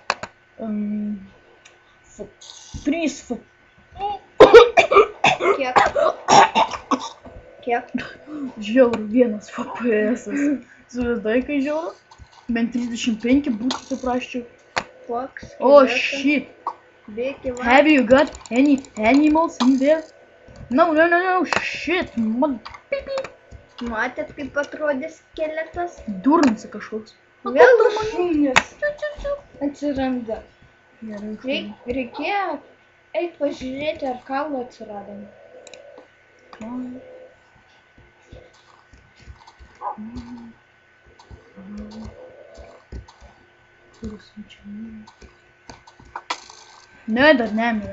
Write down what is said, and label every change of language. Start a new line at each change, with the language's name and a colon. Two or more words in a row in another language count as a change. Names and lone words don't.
Lithuanian: 3 Kiek? Kiek? žiauru, 1 FPS. Suvaizduoji, kai žiauru? Bent 35 būtų, suprasčiau. Koks?
English: Oh shit!
Lithuanian: Bėki va.
English: Have you got any animals in there? No, shit! Man...
Lithuanian: Matėt, kaip atrodė skeletas? Durnas kažkoks. Vėl šunis. Atsiranda. Gerai. Reikėjo eit pažiūrėti, ar kaulų atsirado. Ne, dar nemirė.